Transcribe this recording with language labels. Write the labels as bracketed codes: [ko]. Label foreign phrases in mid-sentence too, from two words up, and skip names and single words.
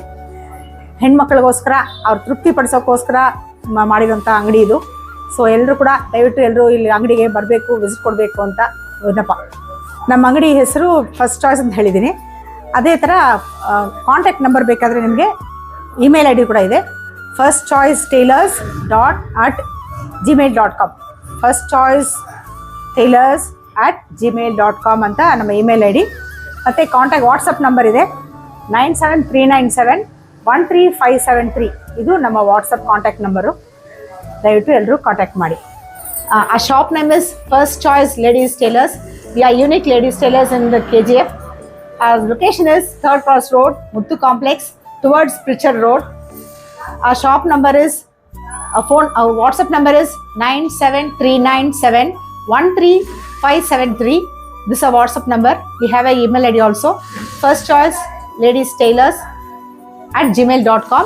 [kn] ಹೆಣ್ಮಕ್ಳಿಗೋಸ್ಕರ ಅವ್ರು ತೃಪ್ತಿ ಪಡಿಸೋಕ್ಕೋಸ್ಕರ ಮಾಡಿರೋಂಥ ಅಂಗಡಿ ಇದು. ಸೊ ಎಲ್ಲರೂ ಕೂಡ ದಯವಿಟ್ಟು ಎಲ್ಲರೂ ಇಲ್ಲಿ ಅಂಗಡಿಗೆ ಬರಬೇಕು, ವಿಸಿಟ್ ಕೊಡಬೇಕು ಅಂತ ವಿನಪ. ನಮ್ಮ ಅಂಗಡಿ ಹೆಸರು ಫಸ್ಟ್ ಚಾಯ್ಸ್ ಅಂತ ಹೇಳಿದ್ದೀನಿ. ಅದೇ ಥರ [en] contact number [kn] ಬೇಕಾದರೆ ನಿಮಗೆ [en] email ID [kn] ಕೂಡ ಇದೆ. firstchoicetailors.gmail.com firstchoicetailors@gmail.com ಅಂತ ನಮ್ಮ [en] email ID. [kn] ಮತ್ತು [en] contact WhatsApp number [kn] ಇದೆ 9739713573. ಇದು ನಮ್ಮ [en] WhatsApp contact number. [kn] ದಯವಿಟ್ಟು ಎಲ್ಲರೂ ಕಾಂಟ್ಯಾಕ್ಟ್ ಮಾಡಿ. [en] The shop name is First Choice Ladies Tailors. We are unique ladies tailors in the KGF. Our location is 3rd Cross Road, Muttu Complex, towards Pritchard Road. Our shop number is, our WhatsApp number is 9739713573. This is a WhatsApp number. We have an email ID also, firstchoiceladystailors@gmail.com.